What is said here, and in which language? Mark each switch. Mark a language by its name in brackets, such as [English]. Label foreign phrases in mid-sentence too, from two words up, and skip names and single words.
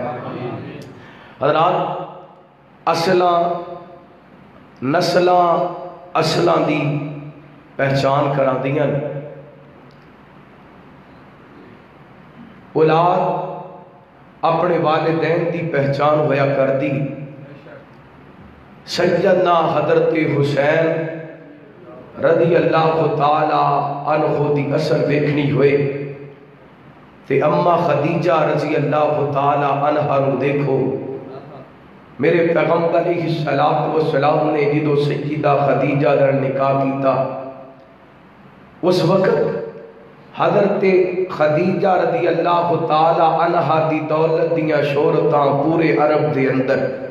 [Punjabi] حضرات اصلاں نسلاں اصلاں دی پہچان کراندیاں نے. [Urdu] اولاد اپنے والدین کی پہچان ہویا کرتی. [Punjabi] سیدنا حضرت حسین [Arabic] رضي الله تعالى عنه [Punjabi] دی اصل ویکھنی ہوئے تے اماں خدیجہ [Arabic] رضي الله تعالى عنها [Punjabi] نوں دیکھو. میرے پیغمبر [Arabic] عليه الصلاة والسلام [Punjabi] نے جو سیدہ خدیجہ دا نکاح کیتا، اس وقت حضرت خدیجہ [Arabic] رضي الله تعالى عنها [Punjabi] دی دولت دیاں شہرتاں پورے عرب دے اندر.